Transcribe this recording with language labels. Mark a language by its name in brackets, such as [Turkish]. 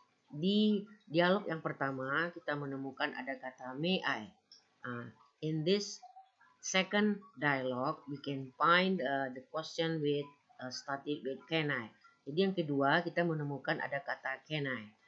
[Indonesian] Di dialog yang pertama kita menemukan ada kata may I. [English] In this second dialogue we can find the question started with can I. [Indonesian] Jadi yang kedua kita menemukan ada kata can I.